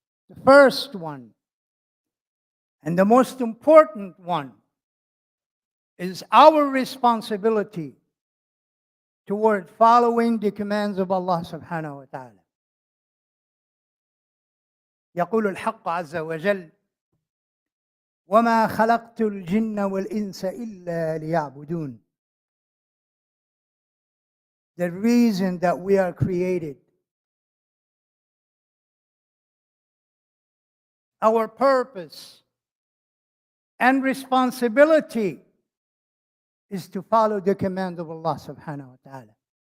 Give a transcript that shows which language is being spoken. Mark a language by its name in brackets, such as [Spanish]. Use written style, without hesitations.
[English] The first one, and the most important one, is our responsibility toward following the commands of Allah subhanahu wa ta'ala. [Arabic] يقول الحق عز وجل: وما خلقت الجن والإنس إلا ليعبدون. [English] The reason that we are created, our purpose and responsibility is to follow the command of Allah subhanahu wa ta'ala.